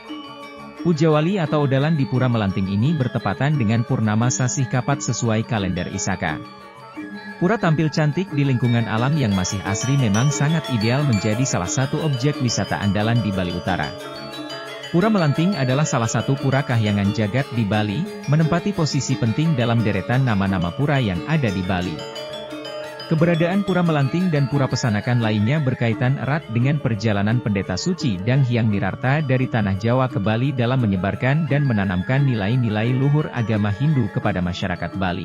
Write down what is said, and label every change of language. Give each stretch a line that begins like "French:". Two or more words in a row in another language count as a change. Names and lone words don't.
Indonesian: Pujawali atau odalan di Pura Melanting ini bertepatan dengan Purnama Sasih Kapat sesuai kalender Isaka. Pura tampil cantik di lingkungan alam yang masih asri memang sangat ideal menjadi salah satu objek wisata andalan di Bali Utara. Pura Melanting adalah salah satu pura kahyangan jagat di Bali, menempati posisi penting dalam deretan nama-nama pura yang ada di Bali. Keberadaan Pura Melanting dan pura pesanakan lainnya berkaitan erat dengan perjalanan pendeta suci Dang Hyang Nirarta dari tanah Jawa ke Bali dalam menyebarkan dan menanamkan nilai-nilai luhur agama Hindu kepada masyarakat Bali.